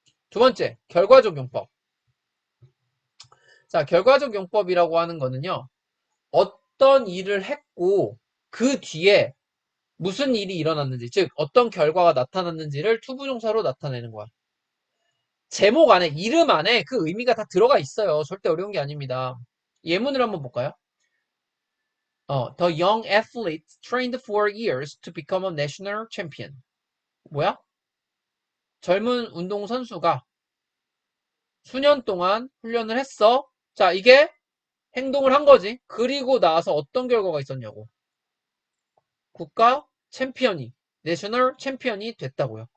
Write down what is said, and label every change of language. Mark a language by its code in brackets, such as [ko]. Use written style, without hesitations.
[ko] 두 번째, 결과적 용법. 자, 결과적 용법이라고 하는 거는요, 어떤 일을 했고, 그 뒤에 무슨 일이 일어났는지, 즉, 어떤 결과가 나타났는지를 투부정사로 나타내는 거야. 제목 안에, 이름 안에 그 의미가 다 들어가 있어요. 절대 어려운 게 아닙니다. 예문을 한번 볼까요? [en] The young athlete trained for years to become a national champion. [ko] 뭐야? 젊은 운동선수가 수년 동안 훈련을 했어. 자, 이게 행동을 한 거지. 그리고 나서 어떤 결과가 있었냐고. 국가 챔피언이, 내셔널 챔피언이 됐다고요.